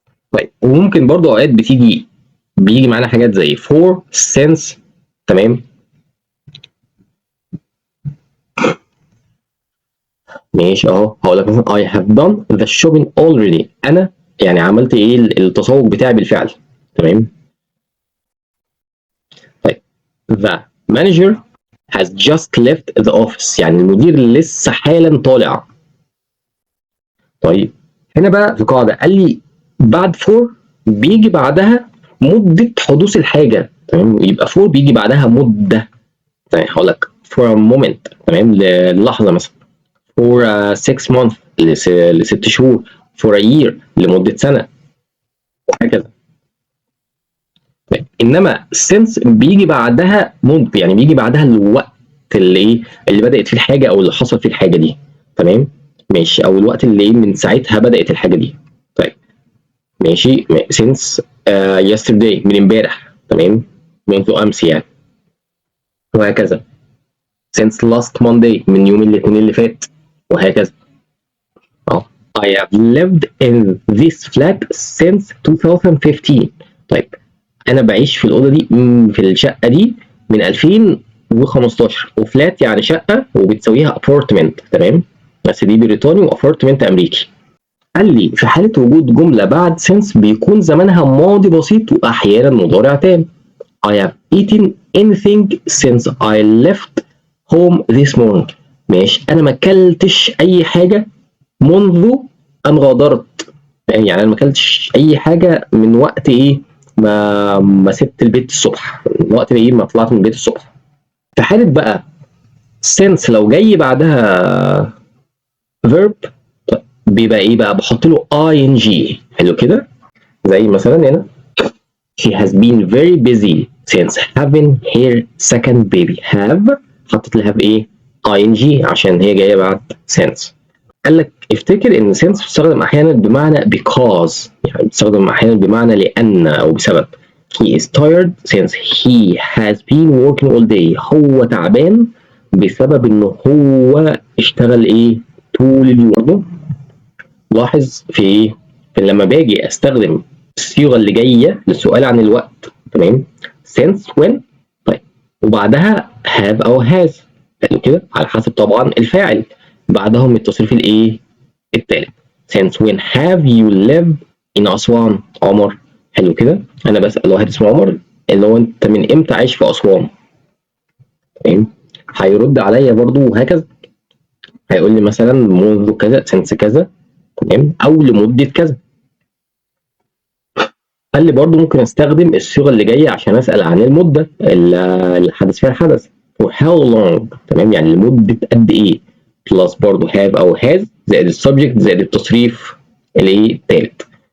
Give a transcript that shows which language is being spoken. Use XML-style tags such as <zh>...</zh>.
<ar>طيب وممكن برضو اوقات بيجي معانا حاجات زي for since تمام. ماشي اهو، هقول لك مثلا</ar> <en>I have done the shopping already،</en> <ar>انا يعني عملت ايه التسوق بتاعي بالفعل تمام.</ar> <en>طيب the manager has just left the office،</en> <ar>يعني المدير لسه حالا طالع. طيب هنا بقى في قاعده قال لي بعد for بيجي بعدها مده حدوث الحاجه تمام، يبقى for بيجي بعدها مده. طيب هقول لك</ar> <en>for a moment</en> <ar>تمام، للحظه مثلا،</ar> <en>for 6 months</en> <ar>ل6 شهور،</ar> <en>for a year</en> <ar>لمده سنه وهكذا. طيب انما since بيجي بعدها مده، يعني بيجي بعدها الوقت اللي ايه اللي بدات فيه الحاجه او اللي حصل فيه الحاجه دي تمام. ماشي، او الوقت اللي ايه من ساعتها بدات الحاجه دي. طيب ماشي</ar> <en>since yesterday</en> <ar>من امبارح تمام، منذ امس يعني، وهكذا.</ar> <en>since last Monday</en> <ar>من يوم الاثنين اللي فات، وهكذا.</ar> <en>اه I have lived in this flat since 2015.</en> <ar>طيب انا بعيش في الاوضه دي في الشقه دي من 2015، وفلات يعني شقه وبتساويها ابارتمنت تمام، بس دي بريطاني وابارتمنت امريكي. قال لي في حاله وجود جمله بعد since بيكون زمانها ماضي بسيط واحيانا مضارع تام.</ar> <en>I have eaten anything since I left home this morning.</en> <ar>ماشي، انا ما اكلتش اي حاجه منذ ان غادرت، يعني انا ما اكلتش اي حاجه من وقت ايه ما سبت البيت الصبح، من وقت ايه ما طلعت من البيت الصبح. في حاله بقى since لو جاي بعدها verb بيبقى ايه بقى، بحط له ing. حلو كده، زي مثلا هنا</ar> <en>she has been very busy since having her second baby.</en> <ar>have حطيت لها بايه ing عشان هي جايه بعد since. قال لك افتكر ان since بتستخدم احيانا بمعنى because، يعني بتستخدم احيانا بمعنى لان او بسبب.</ar> <en>he is tired since he has been working all day.</en> <ar>هو تعبان بسبب انه هو اشتغل ايه طول اليوم. برضه لاحظ في ايه، في لما باجي استخدم الصيغه اللي جايه للسؤال عن الوقت تمام</ar> <en>since when.</en> <ar>طيب وبعدها have او has، حلو كده، على حسب طبعا الفاعل، بعدهم التصريف الايه التالت.</ar> <en>since when have you lived in Aswan? عمر.</en> <ar>حلو كده، انا بسأل واحد اسمه عمر اللي هو انت من امتى عايش في أسوان تمام، هيرد عليا برضو وهكذا، هيقول لي مثلا منذ كذا since كذا تمام، او لمدة كذا. قال لي برضو ممكن استخدم الصيغة اللي جاية عشان اسأل عن المدة اللي حدث فيها الحدث،</ar> <en>for how long</en> <ar>تمام، يعني لمدة قد ايه، بلس برضو have او has زائد السبجكت زائد التصريف الايه التالت.</ar>